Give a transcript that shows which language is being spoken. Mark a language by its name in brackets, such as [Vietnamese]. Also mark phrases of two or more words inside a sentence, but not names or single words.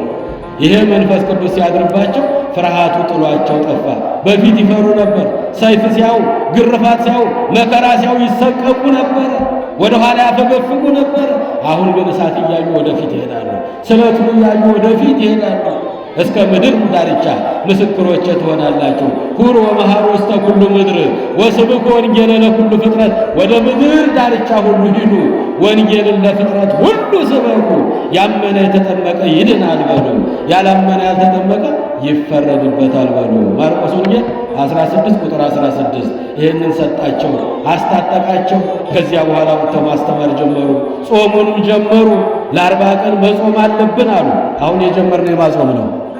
[Amharic] ይሄ መንፈስ ቅዱስ ሲያድርባቸው ፍርሃቱ ጥሏቸው ጠፋ። በፊት ይፈሩ ነበር። ሰይፍ ሲያዩ፣ ግርፋት ሲያዩ፣ መከራ ሲያዩ ይሰቀቁ ነበር፣ ወደ ኋላ ያፈገፍጉ ነበር። አሁን ግን እሳት እያዩ ወደፊት ይሄዳሉ። ስለቱን እያዩ ወደፊት ይሄዳሉ። እስከ ምድር ዳርቻ ምስክሮቼ ትሆናላችሁ። [Geez] ሁሩ ወመሃሩ ውስተ ኩሉ ምድር ወስብኩ ወንጌለ ለኩሉ ፍጥረት። [Amharic] ወደ ምድር ዳርቻ ሁሉ ሂዱ፣ ወንጌልን ለፍጥረት ሁሉ ስበኩ። ያመነ የተጠመቀ ይድናል በሉ፣ ያላመነ ያልተጠመቀ ይፈረድበታል በሉ። ማርቆስ ወንጌል 16 ቁጥር 16። ይህንን ሰጣቸው፣ አስታጠቃቸው። ከዚያ በኋላ ወጥተው ማስተማር ጀመሩ። ጾሙንም ጀመሩ። ለ40 ቀን መጾም አለብን አሉ። አሁን የጀመርነው የማጾም ነው።